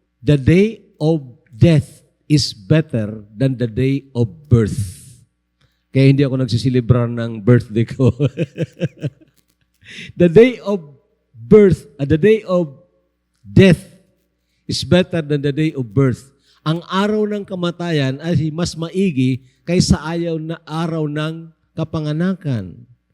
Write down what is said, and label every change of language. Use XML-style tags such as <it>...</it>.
<en>The day of death is better than the day of birth.</en> <tl>Kaya hindi ako nagsisilibrar ng birthday ko.</tl> <en>The day of birth, the day of death is better than the day of birth.</en> <tl>Ang araw ng kamatayan ay mas maigi kaysa araw ng kapanganakan.</tl>